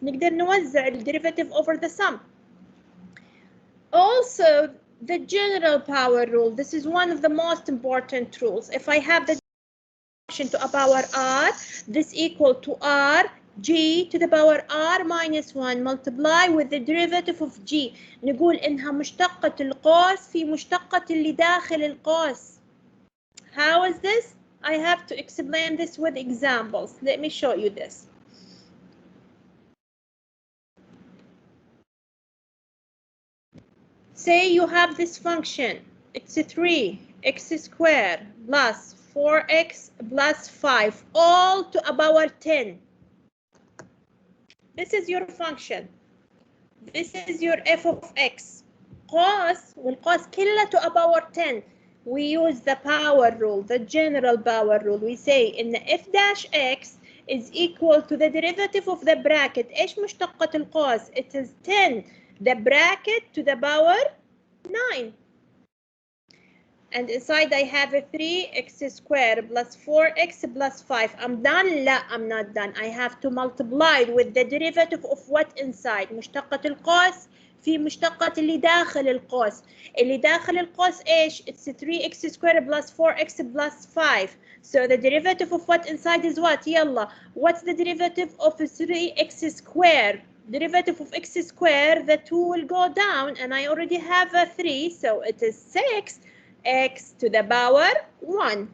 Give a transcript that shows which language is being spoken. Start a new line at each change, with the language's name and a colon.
Arabic: نقدر نوزع
English: the derivative over the sum. Also, the general power rule. This is one of the most important rules. If I have the function to a power r, this equal to r g to the power r minus 1 multiply with the derivative of g.
Arabic: نقول إنها مشتقة القوس في مشتقة اللي داخل القوس.
English: How is this? I have to explain this with examples. Let me show you this. Say you have this function, it's 3x squared plus 4x plus 5, all to a power 10. This is your function. This is your f of x.
Arabic: قوس والقوس كله
English: to a power 10. We use the power rule, the general power rule. We say in f dash x is equal to the derivative of the bracket.
Arabic: إيش مشتقة القوس?
English: It is 10. The bracket to the power 9. And inside I have a 3x squared plus 4x plus 5. I'm done?
Arabic: لا,
English: I'm not done. I have to multiply with the derivative of what inside.
Arabic: مشتقة القوس في مشتقة اللي داخل القوس. اللي داخل القوس إيش?
English: It's 3x squared plus 4x plus 5. So the derivative of what inside is what?
Arabic: يلا.
English: What's the derivative of 3x squared? Derivative of x squared, the 2 will go down, and I already have a 3, so it is 6x to the power 1.